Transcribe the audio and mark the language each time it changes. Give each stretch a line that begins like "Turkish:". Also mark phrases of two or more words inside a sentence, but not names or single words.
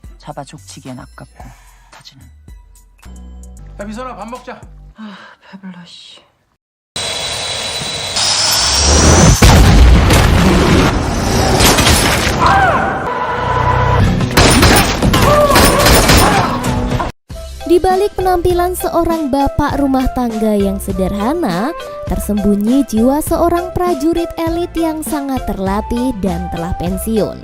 Korean: 잡아 족치기엔 아깝고 터지는. 야 미선아 밥 먹자. 아 배불러 씨.
Indonesian: Di balik penampilan seorang bapak rumah tangga yang sederhana, tersembunyi jiwa seorang prajurit elit yang sangat terlatih dan telah pensiun.